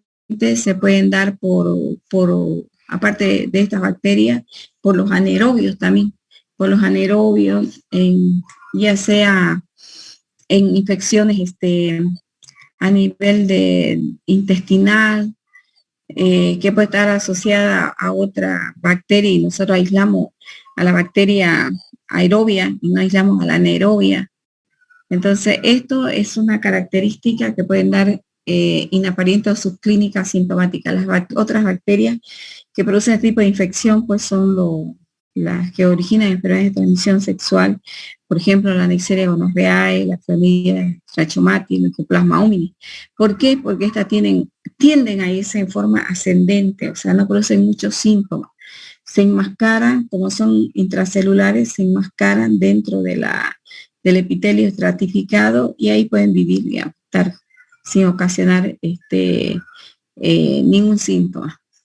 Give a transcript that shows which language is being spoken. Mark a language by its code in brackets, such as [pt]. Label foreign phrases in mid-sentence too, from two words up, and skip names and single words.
[es] se pueden dar aparte de estas bacterias, por los anaerobios también, por los anaerobios, ya sea en infecciones a nivel intestinal, que puede estar asociada a otra bacteria y nosotros aislamos a la bacteria aerobia y no aislamos a la anaerobia. Entonces, esto es una característica que pueden dar inaparentes o subclínicas sintomáticas. Las otras bacterias que producen este tipo de infección, pues son las que originan enfermedades de transmisión sexual, por ejemplo, la Neisseria gonorrhoeae, la Chlamydia trachomatis, el Mycoplasma humini. ¿Por qué? Porque estas tienden a irse en forma ascendente, o sea, no producen muchos síntomas. Se enmascaran, como son intracelulares, se enmascaran dentro del epitelio estratificado y ahí pueden vivir, digamos, estar sin ocasionar ningún síntoma.